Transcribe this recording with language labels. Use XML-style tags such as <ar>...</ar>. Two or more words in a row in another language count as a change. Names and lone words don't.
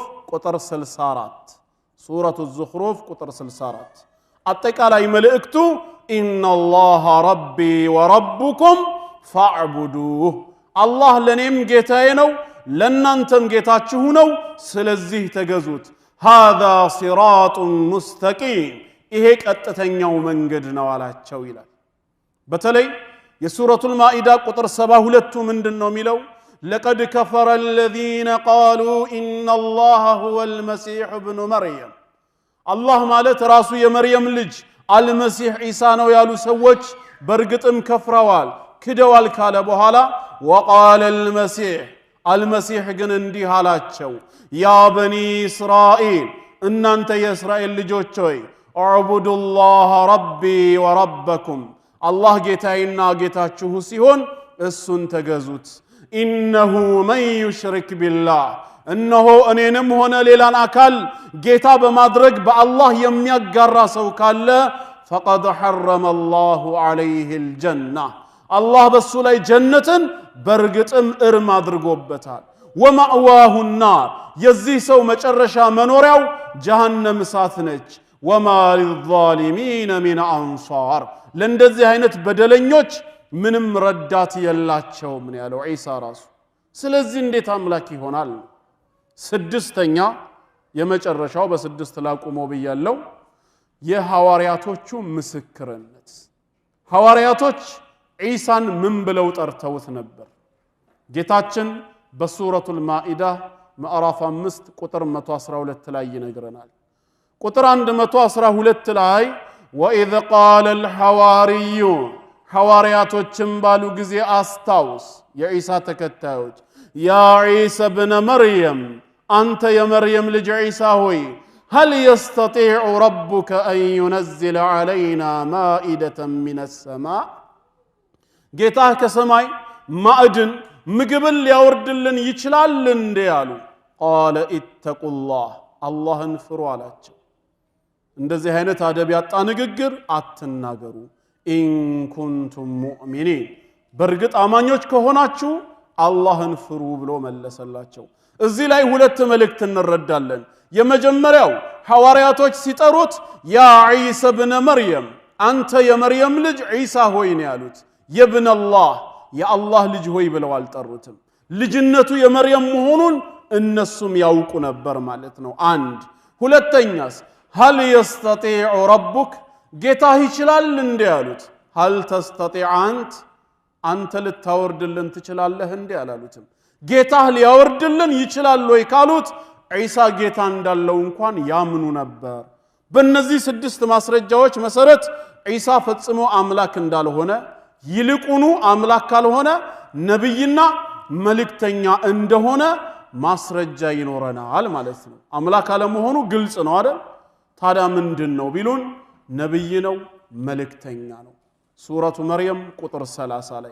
<am>ቁጥር 64 ሱረቱ ዙኽሩፍ ቁጥር 64 አጠቃላይ መልእክቱ</am> <ar>إن الله ربي وربكم فاعبدوه</ar> <am>አላህ ለኔም ጌታዬ ነው ለናንተም ጌታችሁ ነው ስለዚህ ተገዙት</am> <ar>هذا صراط مستقيم</ar> <am>ይሄ ቀጥተኛው መንገድ ነው አላቸው ይላል በተለይ የሱረቱል ማኢዳ ቁጥር 72 ምንድነው የሚለው</am> <ar>لقد كفر الذين قالوا ان الله هو المسيح ابن مريم</ar> <am>الله ማለት ራሱ የመርየም ልጅ አልመሲህ ኢሳ ነው ያሉ ሰዎች በርግጥም ከፍረዋል ክደዋል ካለ በኋላ وقال المسيح ግን እንዲህ አላቸው</am> <ar>يا بني اسرائيل</ar> <am>እናንተ የእስራኤል ልጆች ሆይ</am> <ar>اعبدوا الله ربي وربكم</ar> <am>الله ጌታዬና ጌታችሁ ሲሆን እሱን ተገዙት</am> <ar>إنه من يشرك بالله</ar> <am>እነሆ እኔንም ሆነ ሌላን አካል ጌታ በማድረግ በአላህ የሚያጋራ ሰው ካለ</am> <ar>فقد حرم الله عليه الجنة</ar> <am>الله በሱ ላይ ጀነትን በርግጥም እርም አድርጎበታል</am> <ar>ومأواه النار</ar> <am>የዚህ ሰው መጨረሻ መኖሪያው ጀሃነም እሳት ነች</am> <ar>وما للظالمين من أنصار</ar> <am>ለእንደዚህ አይነት በደለኞች ምንም ረዳት የላቸውም ነው ያለው ኢሳ ራሱ ስለዚህ እንዴት አምላክ ይሆናል ስድስተኛ የመጨረሻው በስድስት ላቁመው ብያለሁ የሐዋርያቶቹ ምስክርነት ሐዋርያቶች ኢሳን ምን ብለው ጠርተውት ነበር ጌታችን በሱረቱል ማኢዳ ምዕራፍ 5 ቁጥር 112 ላይ ይነግረናል ቁጥር 112 ላይ</am> <ar>وإذ قال الحواريون</ar> <am>ሐዋርያቶችም ባሉ ጊዜ አስታውስ የኢሳ ተከታዮች</am> <ar>يا عيسى ابن مريم أنت</ar> <am>يا مريم ልጅ ኢሳ ሆይ</am> <ar>هل يستطيع ربك أن ينزل علينا مائدة من السماء</ar> <am>ጌታህ ከሰማይ ማዕድን ምግብን ሊያወርድልን ይችላል እንዴ አሉ</am> <ar>قال اتقوا الله</ar> <am>አላህን ፍሩ አላቸው እንደዚህ አይነት አደብ ያጣ ንግግር አትናገሩ</am> <ar>إن كنتم مؤمنين</ar> <am>በርግጥ አማኞች ከሆናችሁ አላህን ፍሩ ብሎ መለሰላቸው እዚህ ላይ ሁለት መልእክት እንረዳለን የመጀመሪያው ሐዋርያቶች ሲጠሩት</am> <ar>يا عيسى ابن مريم</ar> <am>አንተ የመርየም ልጅ ዒሳ ሆይ ነው ያሉት</am> <ar>يا ابن الله</ar> <am>የአላህ ልጅ ሆይ ብለው አልጠሩትም ልጅነቱ የመርየም መሆኑን እነሱም ያውቁ ነበር ማለት ነው አንድ ሁለተኛስ</am> <ar>هل يستطيع ربك</ar> <am>ጌታህ ይችላል እንዴ ያሉት</am> <ar>هل تستطيع</ar> <am>አንተ ልታወርድልን ትችላለህ እንዴ አላሉትም ጌታህ ሊያወርድልን ይችላል ወይ ካሉት ኢሳ ጌታ እንዳለው እንኳን ያምኑ ነበር በእነዚህ ስድስት ማስረጃዎች መሰረት ኢሳ ፈጽሞ አምላክ እንዳልሆነ ይልቁኑ አምላክ ካልሆነ ነብይና መልእክተኛ እንደሆነ ማስረጃ ይኖረናል ማለት ነው አምላክ አለመሆኑ ግልጽ ነው አይደል ታዲያ ምንድነው ቢሉን ነብይ ነው መልእክተኛ ነው ሱረቱ መርየም ቁጥር 30 ላይ</am>